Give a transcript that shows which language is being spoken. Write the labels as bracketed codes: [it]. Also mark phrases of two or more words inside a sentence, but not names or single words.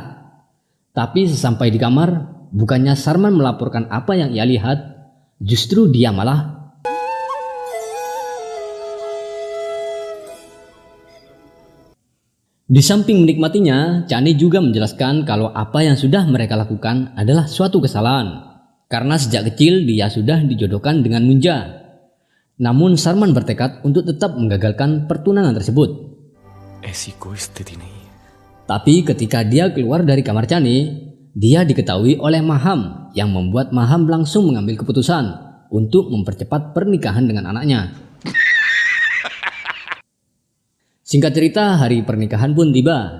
[id] Tapi sesampai di kamar, bukannya Sarman melaporkan apa yang ia lihat, justru dia malah di samping menikmatinya, Chane juga menjelaskan kalau apa yang sudah mereka lakukan adalah suatu kesalahan. Karena sejak kecil dia sudah dijodohkan dengan Munja. Namun Sarman bertekad untuk tetap menggagalkan pertunangan tersebut. [hi] ऐसी कोई स्थिति नहीं है। [id] Tapi ketika dia keluar dari kamar Chani, dia diketahui oleh Maham yang membuat Maham langsung mengambil keputusan untuk mempercepat pernikahan dengan anaknya. Singkat cerita, hari pernikahan pun tiba.